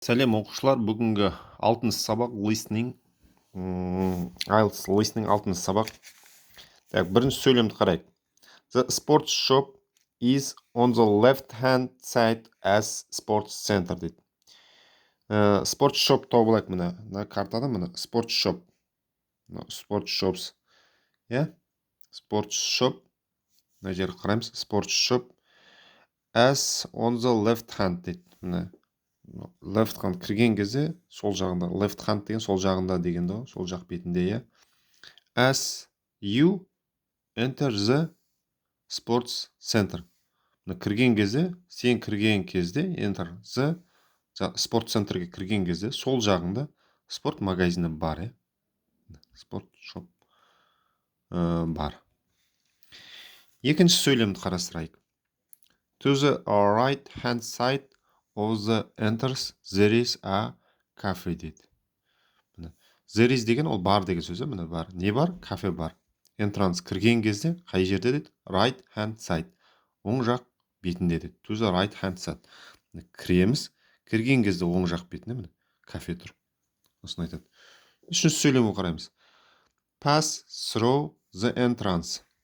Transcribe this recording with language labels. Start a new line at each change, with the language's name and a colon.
Kazakh: Сәлем оқушылар, бүгінгі 6 сабақ listening, IELTS listening 6 сабақ. Так, бірінші сөйлемді қарайық.
English: The sports shop is on the left hand side as sports center
Kazakh: дейді. Sports shop тауып алайық мына картада, мына sports shop.
English: Sports shops. Sports shop.
Kazakh: Мына жерге қараймыз.
English: Sports shop as on the left hand
Kazakh: дейді. Мына left hand кірген кезде сол жағында, left hand деген сол жағында дегенді ғой, сол жақ бетінде,
English: as you enter the sports center.
Kazakh: Кірген кезде, сен кірген кезде,
English: enter the
Kazakh: спорт центрге кірген кезде сол жағында спорт магазині бар, спорт шоп бар. Екінші сөйлемді қарастырайық.
English: To the right hand side of the entrance there is a cafe
Kazakh: дейді.
English: There is
Kazakh: деген ол бар деген сөз, міне бар. Не бар? Кафе бар. Entrance кірген кезде қай жерде дейді?
English: Right hand side.
Kazakh: Оң жақ бетінде дейді.
English: To the right hand side.
Kazakh: Кіреміз, кірген кезде оң жақ бетінде міне кафе тұр. Осыны айтады. Үшінші сөйлемді қараймыз.
English: Pass through the entrance.